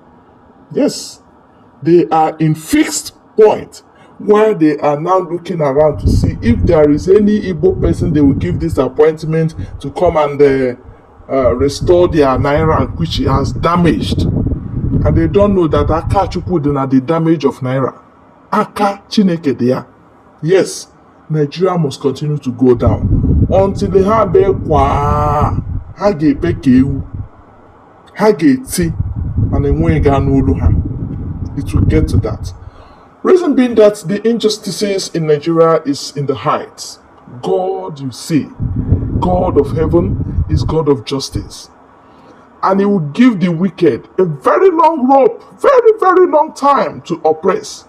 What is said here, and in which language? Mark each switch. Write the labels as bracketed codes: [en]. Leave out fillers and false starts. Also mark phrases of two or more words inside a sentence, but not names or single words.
[en] Yes, they are in fixed point where they are now looking around to see if there is any Igbo person they will give this appointment to come and restore their naira which has damaged. And they don't know that [ig] aka chukwu dị na [en] the damage of naira. [ig] Aka Chineke dị ya. [en] Yes, Nigeria must continue to go down until [ig] ha be kwa ha ga-ebe ka ewu, ha ga-eti mana enweghị ga n'olu ha. [en] It will get to that. Reason being that the injustices in Nigeria is in the heights. God, you see, God of heaven is God of justice. And he will give the wicked a very long rope, very, very long time to oppress.